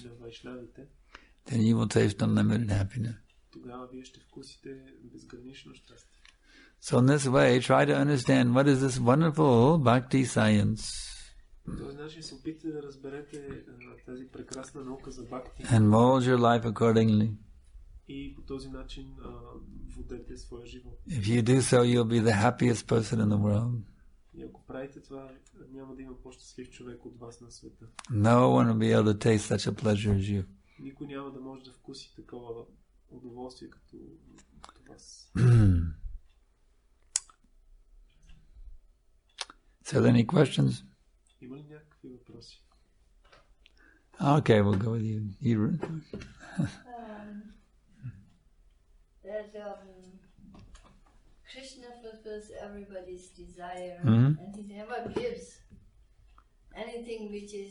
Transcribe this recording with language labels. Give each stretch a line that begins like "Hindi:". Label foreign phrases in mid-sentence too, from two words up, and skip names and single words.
Bulgarian: и на вайшнавите,
English: then you will taste unlimited happiness.
Bulgarian: тогава вие ще вкусите безгранично щастие.
English: So in this way, try to understand what is this wonderful bhakti science
Bulgarian: По този начин се опитате да разберете тази прекрасна наука за бхакти
English: and mold your life accordingly.
Bulgarian: и по този начин водете своя живот.
English: If you do so, you'll be the happiest person in the world.
Bulgarian: И ако правите това, няма да има по-щастлив човек от вас на света.
English: No one will be able to taste such a pleasure as you.
Bulgarian: Никой няма да може да вкуси такова удоволствие като вас.
English: So, are there any questions?
Bulgarian: Има ли някакви въпроси?
English: Okay, we'll go with you. That Krishna fulfills everybody's desire, and he never gives anything which is